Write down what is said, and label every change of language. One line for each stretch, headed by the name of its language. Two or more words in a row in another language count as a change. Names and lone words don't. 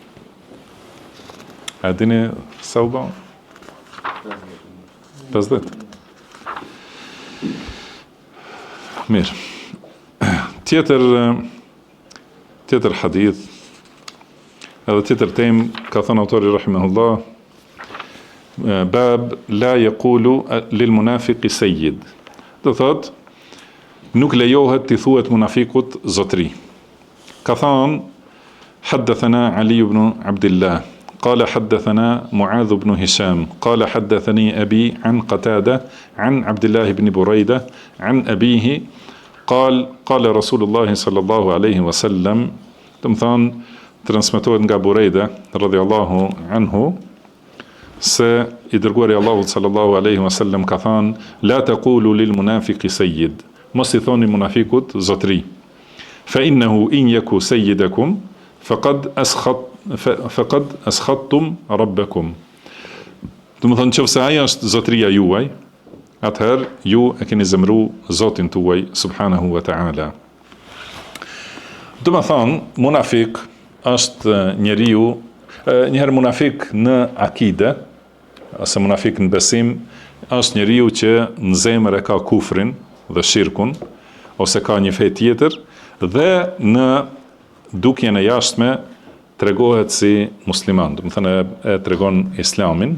Albanian: A dini sa u bën? 50. Mirë. Tjetër hadith, edhe tjetër temë, ka thënë autori rahimahullah,
Arabic: باب لا يقول للمنافق سيد.
Albanian: Do thotë, nuk lejohet t'i thuhet munafikut zotri. Ka thënë
Arabic: حدثنا علي بن عبد الله قال حدثنا معاذ بن هشام قال حدثني أبي عن قتادة عن عبد الله بن بريدة عن أبيه قال رسول الله صلى الله عليه وسلم.
Albanian: تمثال transmetohet nga Burejda
Arabic: رضي الله عنه
Albanian: se i dërguari Allahut
Arabic: صلى الله عليه وسلم
Albanian: ka thënë:
Arabic: لا تقولوا للمنافق سيد,
Albanian: mos I thoni munafikut zotri,
Arabic: فإنه إن يك سيدكم فقد أسخطتم ربكم.
Albanian: Do të thonë nëse ai është zotria juaj, atëherë ju e keni zemru Zotin tuaj
Arabic: سبحانه وتعالى.
Albanian: Do të thonë, munafik është njeriu, njëherë munafik në akide, ose munafik në besim, është njeriu që në zemër e ka kufrin dhe shirkun, ose ka një fe tjetër, dhe në dukjen e jashtme tregohet si musliman, do të thënë e tregon islamin.